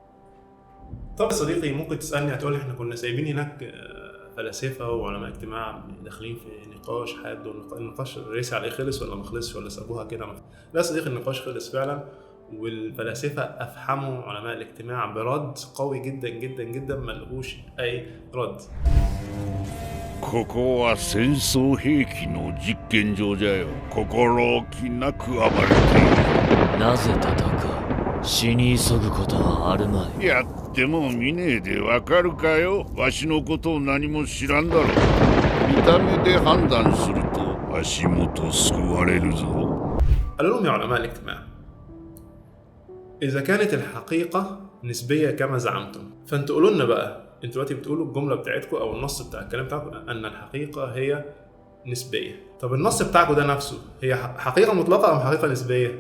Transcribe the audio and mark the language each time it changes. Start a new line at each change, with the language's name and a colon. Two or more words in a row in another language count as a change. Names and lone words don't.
Arabic: طب يا صديقي ممكن تسالني هتقول احنا كنا سايبين هناك فلاسفه وعلماء اجتماع داخلين في نقاش حاد، والنقاش ريس عليه خلص ولا ما خلصش ولا سابوها كده؟ لا يا صديقي النقاش خلص فعلا، والفلاسفه افحموا علماء الاجتماع برد قوي جدا جدا جدا ملهوش اي رد.
Japanese: ここは戦争兵器の実験場じゃよ。心置きなく暴れている。なぜ戦う？死に急ぐことはあるまい。やっても見ねえでわかるかよ。わしのことを何も知らんだろう。見た目で判断すると足元救われるぞ。
Arabic: قالوا لهم يا علماء الاجتماع إذا كانت الحقيقة نسبية كما زعمتم، فانتوا قولوا لنا بقى، انتوا دلوقتي بتقولوا الجملة بتاعتكم أو النص بتاع الكلام بتاعكم أن الحقيقة هي نسبية. طب النص بتاعكم ده نفسه هي حقيقة مطلقة أم حقيقة نسبية؟